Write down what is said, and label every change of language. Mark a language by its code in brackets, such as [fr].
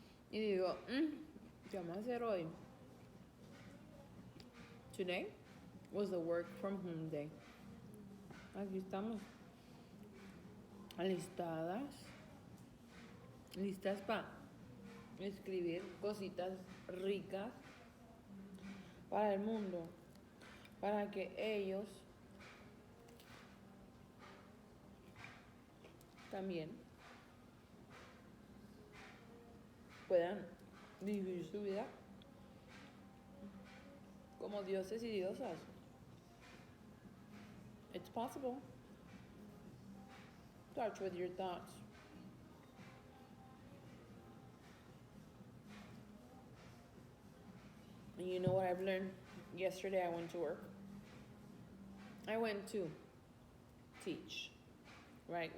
[es] Y digo, ¿qué vamos a hacer hoy? [en] Today was the work from home day. [es] Aquí estamos. Alistadas. Listas para escribir cositas ricas para el mundo. Para que ellos también puedan vivir su vida como dioses y diosas. [en] It's possible. Start with your thoughts. And you know what I've learned? Yesterday I went to work. I went to teach, right?